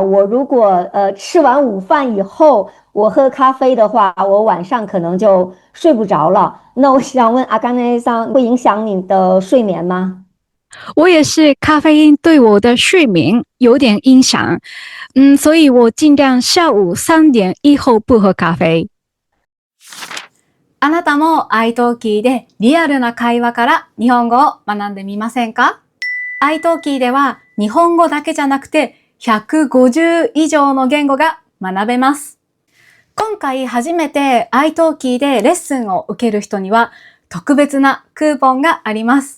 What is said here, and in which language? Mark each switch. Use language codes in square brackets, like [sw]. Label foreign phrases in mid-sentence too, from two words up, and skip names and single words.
[zh] 我如果吃完午饭以后我喝咖啡的话，我晚上可能就睡不着了。那我想问阿甘内桑，会影响你的睡眠吗？我也是，咖啡因对我的睡眠有点影响，所以我尽量下午3点以后不喝咖啡。 [ja] あなたも iTalki でリアルな会話から日本語を学んでみませんか？ iTalki では日本語だけじゃなくて150以上の言語が学べます。今回初めて iTalki でレッスンを受ける人には特別なクーポンがあります。